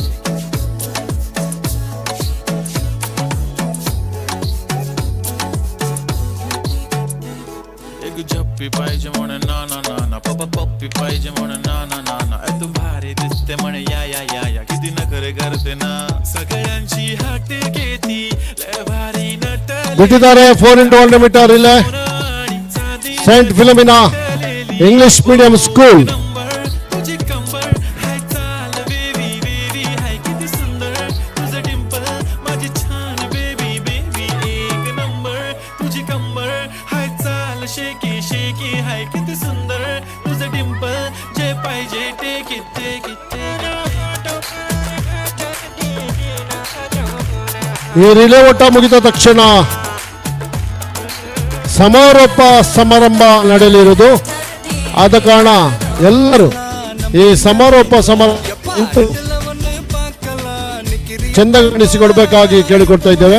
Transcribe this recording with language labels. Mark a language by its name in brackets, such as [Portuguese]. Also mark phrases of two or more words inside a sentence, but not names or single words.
[Marathi] एक झप्पी पाहिजे म्हणे ना ना ना ना. पप्पी पाहिजे म्हणे ना ना ना ना. तू भारी दिसते म्हणे या या या या. किती नखरे करते ना सगळ्यांची हट घेती लय भारी नटली. [Kannada] ಬಿಟ್ಟಿದ್ದಾರೆ 4x100 ಮೀಟರ್ ರಿಲೇ ಸೆಂಟ್ ಫಿಲೋಮಿನಾ ಇಂಗ್ಲಿಷ್ ಮೀಡಿಯಂ ಸ್ಕೂಲ್. [Marathi] तुझी कंबर हाय चाल बेबी बेबी हाय. किती सुंदर तुझं डिंपल माझी छान बेबी बेबी एक नंबर. तुझी कंबर हाय चाल शेकी शेकी हाय. किती सुंदर तुझं डिंपल जे पाहिजे [English] take it take it take it. [Kannada] ಈ ರಿಲೇ ಓಟ ಮುಗಿದ ತಕ್ಷಣ ಸಮಾರೋಪ ಸಮಾರಂಭ ನಡೆಯಲಿರುವುದು. ಆದ ಕಾರಣ ಎಲ್ಲರೂ ಈ ಸಮಾರೋಪ ಸಮಾರಂಭ ಚೆಂದಗೊಳಿಸಿಕೊಡ್ಬೇಕಾಗಿ ಕೇಳಿಕೊಡ್ತಾ ಇದ್ದೇವೆ.